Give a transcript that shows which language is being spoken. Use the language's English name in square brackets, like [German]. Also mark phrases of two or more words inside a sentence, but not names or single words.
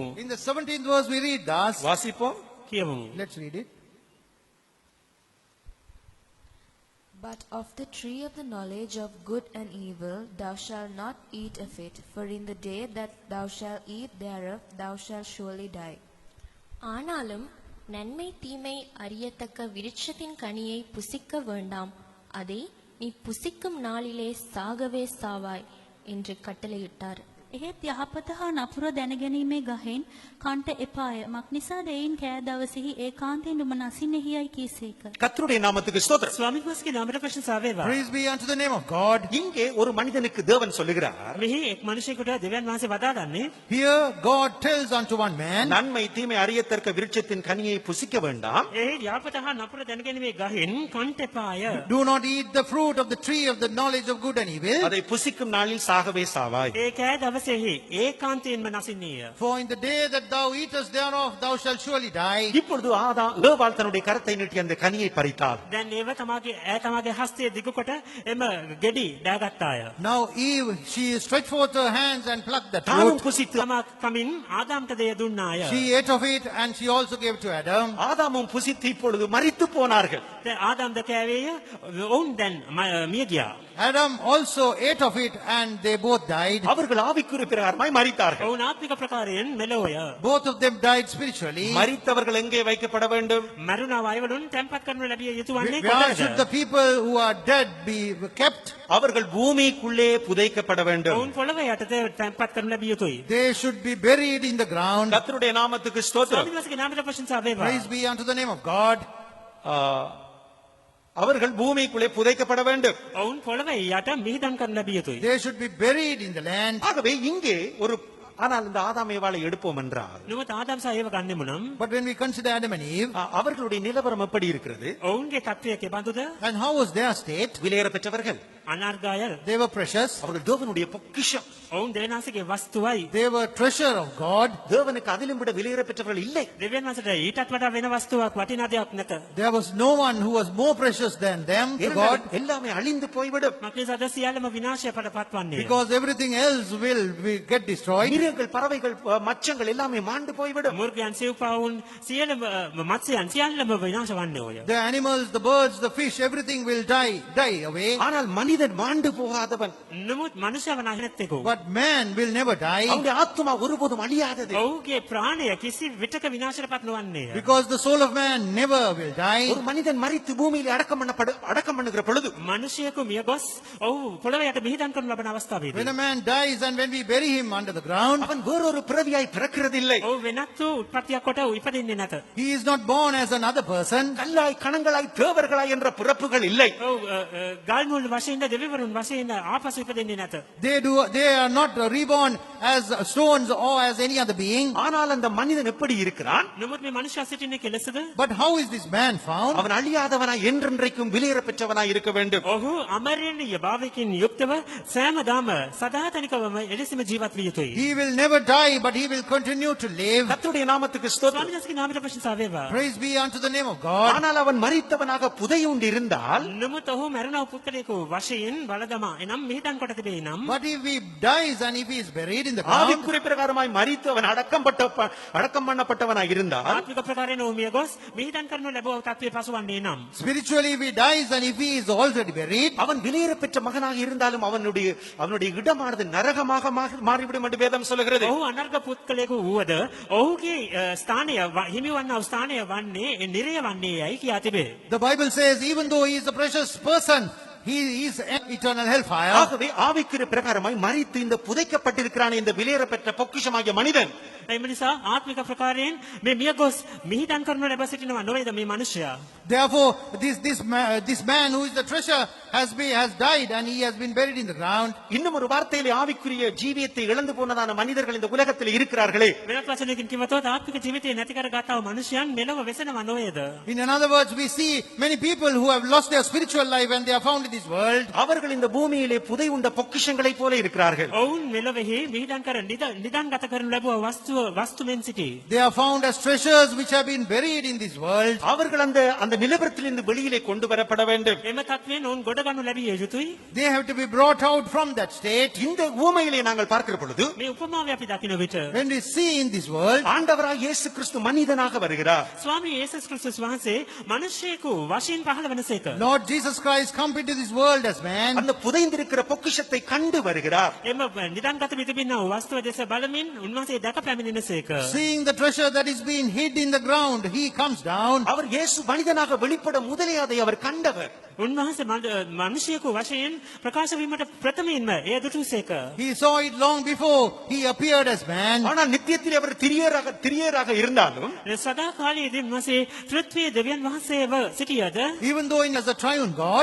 [English] in the 17th verse we read thus. [Tamil] வாசிப்போம். [Sinhala] කියවමු. [English] Let's read it. But of the tree of the knowledge of good and evil thou shalt not eat of it, for in the day that thou shalt eat thereof thou shalt surely die. [Tamil] ஆனாலும் நன்மை தீமை அறியத்தக்க விருட்சத்தின் கனியை புசிக்க வேண்டாம், அதை நீ புசிக்கும் நாளிலே சாகவே சாவாய் என்று கட்டளையிட்டார். [Sinhala] එහෙත් යහපත හා නපුර දැනගැනීමේ ගහෙන් කන්ට එපාය. මක්නිසාද එයින් කෑ දවසෙහි ඒකාන්තයෙන් නුඹ නසින්නේහියයි කීසේක. [Tamil] கர்த்தருடைய நாமத்துக்கு ஸ்தோத்திரம். [Sinhala] ස්වාමීන් වහන්සේගේ නාමයට ප්‍රශංසා වේවා. [English] Praise be unto the name of God. [Tamil] இங்கே ஒரு மனிதனுக்கு தேவன் சொல்லுகிறார், [Sinhala] මෙහි එක් මනුෂ්‍යයෙකුට දෙවියන් වහන්සේ වදාළන්නේ [English] Here God tells unto one man, [Tamil] நன்மை தீமை அறியத்தக்க விருட்சத்தின் கனியை புசிக்க வேண்டாம். [Sinhala] එහි යහපත හා නපුර දැනගැනීමේ ගහෙන් කන්ට එපාය. [English] do not eat the fruit of the tree of the knowledge of good and evil, [Tamil] அதை புசிக்கும் நாளில் சாகவே சாவாய். [Sinhala] ඒ කෑ දවසෙහි ඒකාන්තයෙන්ම නසින්නේය. [English] for in the day that thou eatest thereof thou shalt surely die. [Tamil] இப்பொழுது ஏவாள் தன்னுடைய கரத்தை நீட்டி அந்த கனியை பறித்தாள். [Sinhala] දැන් ඒව තමාගේ හස්තය දිගුකොට එම ගෙඩි දාගත්තාය. [English] Now Eve, she stretched forth her hands and plucked the [Tamil] தானும் [English] fruit. [Tamil] புசித்து [Sinhala] තමා කමින් ආදාම්ට දෙය දුන්නාය. [English] She ate of it and she also gave to Adam. [Tamil] ஆதாமும் புசித்து இப்பொழுது மரித்து போனார்கள். [Sinhala] දැන් ආදාම්ද කෑවේය. ඔවුන් දැන් මිය ගියා. [English] Adam also ate of it and they both died. [Tamil] அவர்கள் ஆவிக்குரிய பிரகாரமாய் மரித்தார்கள். [Sinhala] ඔවුන් ආත්මික ප්‍රකාරයෙන් මෙලොවය. [English] Both of them died spiritually. [Tamil] மரித்தவர்கள் எங்கே வைக்கப்பட வேண்டும்? [Sinhala] මරුණා වයවලුන් තැන්පත් කරනු ලැබිය යුතු වන්නේ [English] Where should the [Sinhala] කොතනද? [English] people who are dead be kept? [Tamil] அவர்கள் பூமிக்குள்ளே புதைக்கப்பட வேண்டும். [Sinhala] ඔවුන් පොළව යටතේ තැන්පත් කරනු ලැබිය යුතුයි. [English] They should be buried in the ground. [Tamil] கர்த்தருடைய நாமத்துக்கு ஸ்தோத்திரம். [Sinhala] ස්වාමීන් වහන්සේගේ නාමයට ප්‍රශංසා වේවා. [English] Praise be unto the name of God. [Tamil] அவர்கள் பூமிக்குள்ளே புதைக்கப்பட வேண்டும். [Sinhala] ඔවුන් පොළව යට මිහිදන් කරනු ලැබිය යුතුයි. [English] They should be buried in the land. [Tamil] ஆகவே இங்கே ஆனால் இந்த ஆதாம் ஏவாளை எடுப்போம் என்றால் [Sinhala] නුඹ ආදාම් සහ ඒව ගන්නෙමු නම් [English] But when we consider Adam and Eve, [Tamil] அவர்களுடைய நிலவரம் எப்படி இருக்கிறது? [Sinhala] ඔවුන්ගේ තත්ත්වය කෙබඳුද? [English] and how was their state? [Tamil] விலையேற பெற்றவர்கள், [Sinhala] අනර්ගාය. [English] They were precious. [Tamil] அவர்கள் தேவனுடைய பொக்கிஷம். [Sinhala] ඔවුන් දෙවියන්ගේ වස්තුවයි. [English] They were treasure of God. [Tamil] தேவனுக்கு அதிலும் விட விலையேற பெற்றவர்கள் இல்லை. [Sinhala] දෙවියන් වහන්සේට ඊටත් වඩා වෙන වස්තුවක් වටිනා දෙයක් නැත. [English] There was no one who was more precious than them to God, [Tamil] எல்லாமே அழிந்து போய்விடும். [Sinhala] මක්නිසාද සියල්ලම විනාශයට පත්වන්නේ. [English] because everything else will get destroyed. [Tamil] மிருகங்கள், பறவைகள், மச்சங்கள் எல்லாமே மாண்டு போய்விடும். [Sinhala] මුර්ගයන් සිව්පාවුන් සියලුම මත්ස්‍යයන් සියල්ලම විනාශ වන්නේ ඔය. [English] The animals, the birds, the fish, everything will die away. [Tamil] ஆனால் மனிதன் மாண்டு போகாதவன். [Sinhala] නමුත් මනුෂ්‍යව නැත්තේකෝ. [English] But man will never die, [Tamil] அவனுடைய ஆத்துமா ஒருபோதும் அழியாதது. [Sinhala] ඔහුගේ ප්‍රාණය කිසි විටක විනාශයට පත් නොවන්නේය. [English] because the soul of man never will die. [Tamil] ஒரு மனிதன் மரித்து பூமியிலே அடக்கம் பண்ணுகிற பொழுது [Sinhala] මනුෂ්‍යයෙකු මිය ගොස් ඔහු පොළව යට මිහිදන් කරනු ලබන අවස්ථාවේදී [English] When a man dies and when we bury him under the ground, [Tamil] அவன் வேறொரு பிறவியாய் பிறக்கிறதில்லை. [Sinhala] ඔහු වෙනත් වූ උත්පත්තියක් කොට ඉපදින්නේ නැත. [English] he is not born as another person. [Tamil] கல்லாய், கணங்களாய், தேவர்களாய் என்ற பிறப்புகள் இல்லை. [Sinhala] ඔව් ගල් මුල් වශයෙන් දෙවිවරුන් වශයෙන් ආපසු ඉපදෙන්නේ නැත. [English] They are not reborn as stones or as any other being. [Tamil] ஆனால் அந்த மனிதன் எப்படி இருக்கிறான்? [Sinhala] නමුත් මේ මනුෂ්‍යයා සිටින්නේ කෙලෙසද? [English] But how is this man found? [Tamil] அவன் அழியாதவனாய் என்றென்றைக்கும் விலையேற பெற்றவனாய் இருக்க வேண்டும். [Sinhala] ඔහු අමරණීය භාවයකින් යුක්තව සෑමදාම සදාතනිකවම එලෙසම ජීවත් විය යුතුයි. [English] He will never die, but he will continue to live. [Tamil] கர்த்தருடைய நாமத்துக்கு ஸ்தோத்திரம். [Sinhala] ස්වාමීන් වහන්සේගේ නාමයට ප්‍රශංසා වේවා. [English] Praise be unto the name of God. [Tamil] ஆனால் அவன் மரித்தவனாக புதையுண்டு இருந்தால் [Sinhala] නමුත් ඔහු මරණ පුද්ගලයෙකු වශයෙන් බලදමා එනම් මිහිදන් කොට තිබේ නම් [English] But if he dies and if he is buried in the ground, [Tamil] ஆவிக்குரிய பிரகாரமாய் மரித்தவன் அடக்கம் பண்ணப்பட்டவனாய் இருந்தால் [Sinhala] ආත්මික ප්‍රකාරයෙන් ඔහු මිය ගොස් මිහිදන් කරනු ලැබුව තත්ත්වයේ පසුවන්නේ නම් [English] spiritually if he dies and if he is already buried, [Tamil] அவன் விலையேற பெற்ற மகனாக இருந்தாலும் அவனுடைய இடமானது நரகமாக மாறிவிடும் என்று வேதம் சொல்லுகிறது. [Sinhala] ඔහු අනර්ග පුද්ගලයෙකු වුවද ඔහුගේ ස්ථානය හිමි වන්නා ස්ථානය වන්නේ නිරය වන්නේ යයි කියා තිබේ. [English] the Bible says even though he is a precious person, he is an eternal hellfire. [Tamil] ஆகவே ஆவிக்குரிய பிரகாரமாய் மரித்து இந்த புதைக்கப்பட்டிருக்கிறானே இந்த விலையேற பெற்ற பொக்கிஷமாகிய மனிதன் [Sinhala] එම නිසා ආත්මික ප්‍රකාරයෙන් මේ මිය ගොස් මිහිදන් කරනු ලැබ සිටිනවා නොවේද මේ මනුෂ්‍යයා. [English] Therefore, this man who is the treasure has died and he has been buried in the ground. [Tamil] இன்னும் ஒரு வார்த்தையிலே ஆவிக்குரிய ஜீவியத்தை இழந்து போனதான மனிதர்கள் இந்த உலகத்தில் இருக்கிறார்களே. [Sinhala] වෙනත් වචනකින් කිව්වොත් ආත්මික ජීවිතය නැති කරගත්තා වූ මනුෂ්‍යයන් මෙලොව වෙසෙනවා නොවේද? [English] In other words, we see many people who have lost their spiritual life and they are found in this world. [Tamil] அவர்கள் இந்த பூமியிலே புதை உண்ட பொக்கிஷங்களைப் போல இருக்கிறார்கள். [Sinhala] ඔවුන් මෙලොවෙහි මිහිදන් කර නිදන් ගත කරනු ලැබුව වස්තුවෙන් සිටි. [English] They are found as treasures which have been buried in this world. [Tamil] அவர்கள் அந்த நிலவரத்திலிருந்து வெளியிலே கொண்டு வரப்பட வேண்டும். [Sinhala] එම තත්ත්වයෙන් ඔවුන් ගොඩ ගන්නු ලැබිය යුතුයි. [English] They have to be brought out from that state. [Tamil] இந்த ஊமையிலே நாங்கள் பார்க்கிற பொழுது [Sinhala] මේ උපමාවේ අපි දකින විට [English] When we see in this world, [Tamil] ஆண்டவராய் இயேசு கிறிஸ்து மனிதனாக வருகிறார். [Sinhala] ස්වාමී යේසුස් ක්‍රිස්තුස් වහන්සේ මිනිසෙකු වශයෙන් පහළ වෙනසේක. [English] Lord Jesus Christ come into this world as man. [Tamil] அந்த புதைந்திருக்கிற பொக்கிஷத்தை கண்டு வருகிறார். [Sinhala] එම නිදන් ගත පිටිබින්නා වූ වස්තුව දෙස බලමින් උන්වහන්සේ දැක පැමිණෙනසේක. [English] Seeing the treasure that is being hid in the ground, he comes down. [Tamil] அவர் இயேசு மனிதனாக வெளிப்பட முதலே அதை அவர் கண்டவர். [Sinhala] උන්වහන්සේ මිනිසෙකු වශයෙන් ප්‍රකාශ වීමට ප්‍රථමයෙන්ම එය දුටුසේක. [English] He saw it long before he appeared as man. [Tamil] ஆனால் நித்தியத்திலே அவர் திரியராக இருந்தாலும் [Sinhala] සදා කාලයේදී උන්වහන්සේ තෘත්වයේ දෙවියන් වහන්සේව සිටියද [English] Even though he is a triune God,